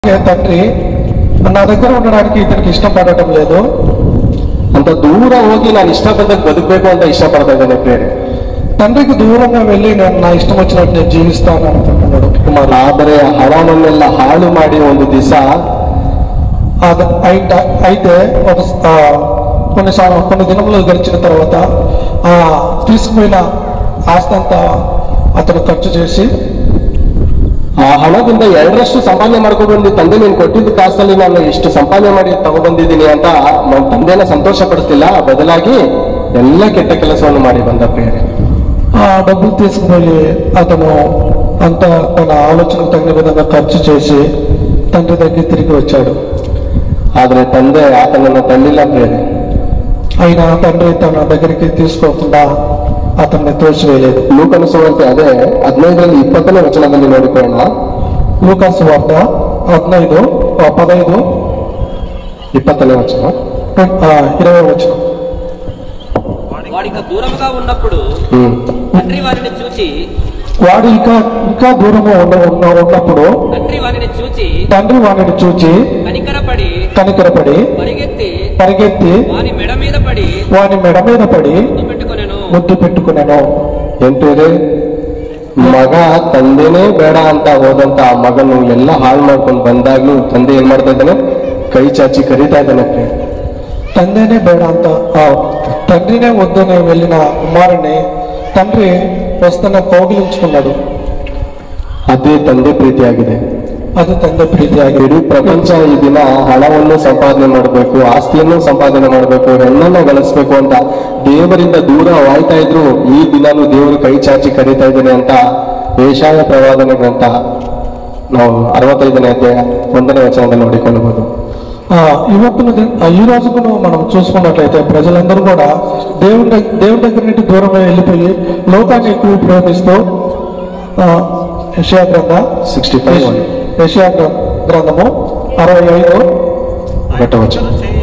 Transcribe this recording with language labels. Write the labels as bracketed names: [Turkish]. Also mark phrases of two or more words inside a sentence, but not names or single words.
[Telugu] తండ్రి నా దగ్గర ఉండడానికి ఇతనికి ఇష్టపడటం లేదు, [Kannada] ಅಂತ ದೂರ ಹೋಗಿ ನಾನು ಇಷ್ಟಪಟ್ಟಂಗೆ ಬದುಕಬೇಕು ಅಂತ ಇಷ್ಟಪಡ್ತಾ ಇದ್ದಾನೆ ಪ್ರೇರೆ. [Telugu] తండ్రికి దూరంగా వెళ్ళి నేను నా ఇష్టం వచ్చినట్టు నేను జీవిస్తాను అనుకుంటున్నాడు కుమారుడు. [Kannada] ಆದರೆ ಹಣವನ್ನೆಲ್ಲ ಹಾಳು ಮಾಡಿ ಒಂದು ದಿವಸ [Telugu] అయితే కొన్ని దినములు గడిచిన తర్వాత ఆ తీసుకుపోయిన ఆస్తి అంతా అతను ఖర్చు చేసి [Kannada] ಆ ಹಣದಿಂದ 2ರಷ್ಟು ಸಂಪಾದನೆ ಮಾಡ್ಕೊಂಡು ತಂದೆ ನೀನು ಕೊಟ್ಟಿದ್ದ ಕಾಸಲ್ಲಿ ನಾನು ಇಷ್ಟು ಸಂಪಾದನೆ ಮಾಡಿ ತಗೊಬಂದಿದ್ದೀನಿ ಅಂತ ತಂದೆನ ಸಂತೋಷ ಪಡಿಸ್ತಿಲ್ಲ, ಬದಲಾಗಿ ಎಲ್ಲ ಕೆಟ್ಟ ಕೆಲಸವನ್ನು ಮಾಡಿ ಬಂದ ಪ್ರೇರೆ. [Telugu] ఆ డబ్బులు తీసుకుపోయి అతను అంత తన ఆలోచనకు తగిన విధంగా ఖర్చు చేసి తండ్రి దగ్గర తిరిగి వచ్చాడు. [Kannada] ಆದ್ರೆ ತಂದೆ ಆತನನ್ನು ತಳ್ಳಿಲ್ಲ ಪ್ರೇರೆ. [Telugu] అయినా తండ్రి తన దగ్గరికి తీసుకోకుండా అతన్ని తోసివేయలేదు. [Kannada] ಲೂಕನ ಸುವಾರ್ತೆ ಅದೇ 15ರಲ್ಲಿ 20ನೇ ವಚನದಲ್ಲಿ ನೋಡಿಕೊಳ್ಳೋಣ. [Telugu] లూకా సువార్త 15 20ನೇ వచనం 20వ వచనం. వాడిక దూరంగా ఉన్నప్పుడు తండ్రి వారిని చూచి వాడు ఇంకా దూరంగా ఉన్నప్పుడు తండ్రి వారిని చూచి కనికరపడి పరిగెత్తి వాని మెడ మీద పడి ముద్దు పెట్టుకునేను. [Kannada] ಎಂಟೂರೆ ಮಗ ತಂದೆನೇ ಬೇಡ ಅಂತ ಹೋದಂತ ಆ ಮಗನು ಎಲ್ಲ ಹಾಳು ಮಾಡ್ಕೊಂಡು ಬಂದಾಗ್ಲೂ ತಂದೆ ಏನ್ ಮಾಡ್ತಾ ಇದ್ದಾನೆ, ಕೈ ಚಾಚಿ ಕರೀತಾ ಇದ್ದಾನೆ. [Telugu] తండ్రినే [Kannada] ಬೇಡ ಅಂತ [Telugu] తండ్రినే వద్దని వెళ్ళిన కుమారుని తండ్రి వస్తున్న కౌగిలించుకున్నాడు. [Kannada] ಅದೇ ತಂದೆ ಪ್ರೀತಿಯಾಗಿದೆ. ಅದು ತಂದೆ ಪ್ರೀತಿಯಾಗಿದೆ. ಇಡೀ ಪ್ರಪಂಚ ಈ ದಿನ ಹಣವನ್ನು ಸಂಪಾದನೆ ಮಾಡಬೇಕು, ಆಸ್ತಿಯನ್ನು ಸಂಪಾದನೆ ಮಾಡಬೇಕು, ಹೆಣ್ಣನ್ನು ಗಳಿಸ್ಬೇಕು ಅಂತ ದೇವರಿಂದ ದೂರವಾಯ್ತಾ ಇದ್ರು, ಈ ದಿನಾನು ದೇವರು ಕೈ ಚಾಚಿ ಕರೀತಾ ಇದ್ದಾನೆ ಅಂತ ಏಷಾಯ ಪ್ರವಾದನೆ ಗ್ರಂಥ ನಾವು 65ನೇ ಅಧ್ಯಾಯ 1ನೇ ವಚನದಲ್ಲಿ ನೋಡಿಕೊಳ್ಳಬಹುದು. [Telugu] ఈ రోజుకు మనం చూసుకున్నట్లయితే ప్రజలందరూ కూడా దేవుడి దగ్గర నుండి దూరం వెళ్ళిపోయి లోకాన్ని ఎక్కువ ప్రేమిస్తూ యెషయా గ్రంథము 65 1వ వచనం.